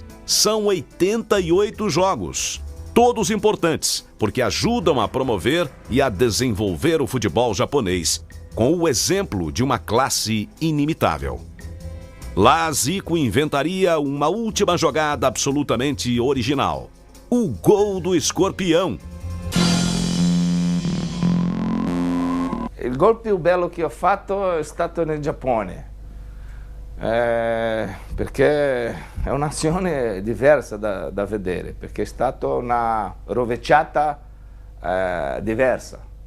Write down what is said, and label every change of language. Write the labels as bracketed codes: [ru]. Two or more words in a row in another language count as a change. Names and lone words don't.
[pt] São 88 jogos, todos importantes, porque ajudam a promover e a desenvolver o futebol japonês, com o exemplo de uma classe inimitável. Lá, Zico inventaria uma última jogada absolutamente original: o gol do escorpião. [it] Il gol più bello che ho fatto è stato nel Giappone, perché è un'azione diversa da vedere, perché è stata una rovesciata diversa.